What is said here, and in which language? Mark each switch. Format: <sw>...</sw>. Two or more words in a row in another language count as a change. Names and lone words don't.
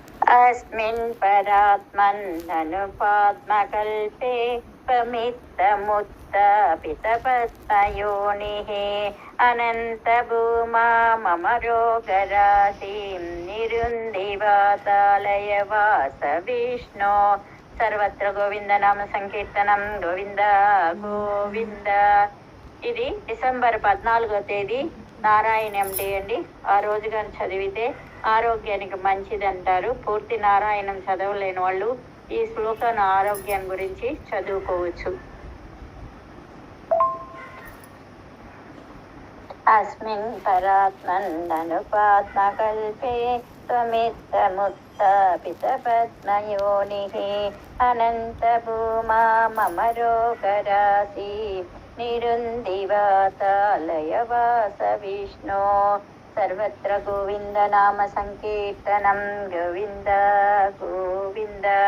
<sa>अस्मिन् परात्मन्ननुपात्मकल्पे प्रमित्तमुत्थापितपद्मयोनिः अनन्तभूमा मम रोगराशिं निरुन्दिवातालयवास विष्णो సర్వత్ర గోవింద నామ సంకీర్తనం గోవింద గోవింద.</sa> <te>ఇది డిసెంబర్ 14వ తేదీ నారాయణం డే అండి. ఆ రోజు కానీ చదివితే ఆరోగ్యానికి మంచిది అంటారు. పూర్తి నారాయణం చదవలేని వాళ్ళు ఈ శ్లోకాన్ని ఆరోగ్యం గురించి చదువుకోవచ్చు.</te> <sa>अस्मिन् परात्मन्ननुपात्मकल्पे त्वमित्थमुत्थापितपद्मयोनिः अनन्तभूमा मम रोगराशि निरुन्दिवातालयवास विष्णो सर्वत्र गोविन्द नाम संकीर्तनं गोविन्द गोविन्द.</sa>